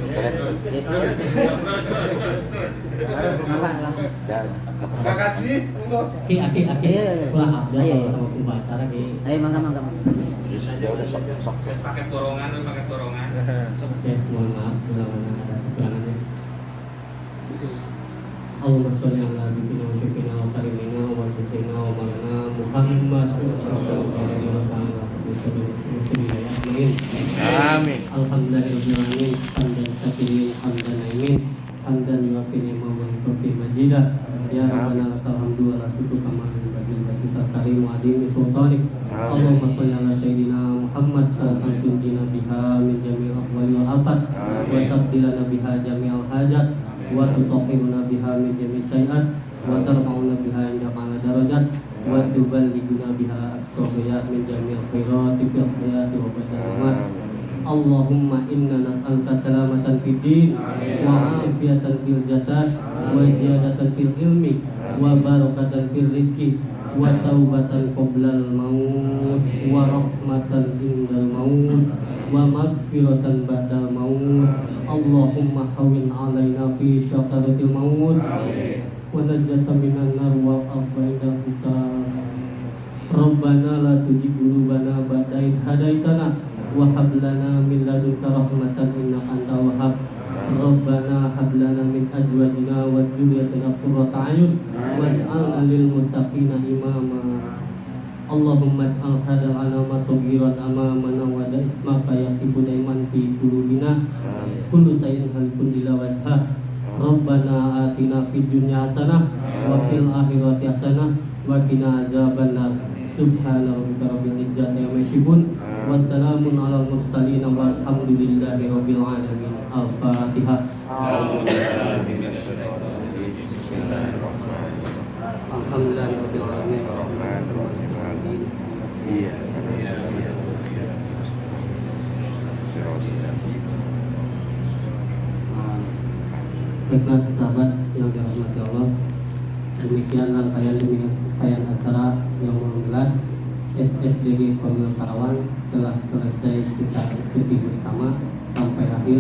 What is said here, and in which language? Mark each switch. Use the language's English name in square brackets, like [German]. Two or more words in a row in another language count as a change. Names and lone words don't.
[Indonesian] Harus langsung. Kakak sih, Aki. Wah, Abdul sama pembacara ki. [Sundanese] Ayo mangga. [Indonesian] Ya udah sok. Pakai dorongan. Oke, mohon maaf bila mana ada kekurangannya. [Arabic] اللهم صل على نبينا وشفيعنا وكريمنا وسيدنا ومولانا محمد صلى الله عليه وسلم. Amin. الحمد لله الرحمن الرحيم. حمدا شاكرين، حمدا ناعمين، حمدا يوافي نعمه ويكافئ مزيده. يا ربنا لك الحمد ولا شكر كما ينبغي لوجهك كريم وعظيم سلطانك. اللهم صل على سيدنا محمد صلى الله تنجينا بها من جميع الأهوال والآفات، وتقضي لنا بها جميع الحاجات، وتطهرنا بها من جميع السيئات، وترفعنا بها عندك أعلى الدرجات، وتبلغنا بها أقصى الغايات من جميع الخيرات في الحياة وبعد. اللهم إنا نسألك سلامة في الدين وعافية في الجسد وزيادة في العلم وبركة في الرزق وتوبة قبل الموت ورحمة عند الموت ومغفرة بعد الموت. اللهم هون علينا في سكرات الموت والنجاة من النار والعفو عند الحساب. ربنا لا تزغ قلوبنا بعد إذ هديتنا وهب لنا من لدنك رحمة إنك أنت الوهاب. ربنا هب لنا من أزواجنا وذرياتنا قرة أعين واجعلنا للمتقين إماما. اللهم اجعل هذا الأنام صغيرا أمامنا واسمك يقيم دائما في قلوبنا كل شيء هالك إلا وجهه. ربنا آتنا في الدنيا حسنة وفي الآخرة حسنة وقنا عذاب النار. سبحان ربك رب العزة عما يصفون وسلام على المرسلين والحمد لله رب العالمين. Al-Fatihah. الحمد لله رب العالمين. [Indonesian] Baiklah sahabat yang dirahmati Allah, demikian rangkaian demi rangkaian acara yang menggelar SSDG Korwil Karawang telah selesai kita ikuti bersama sampai akhir.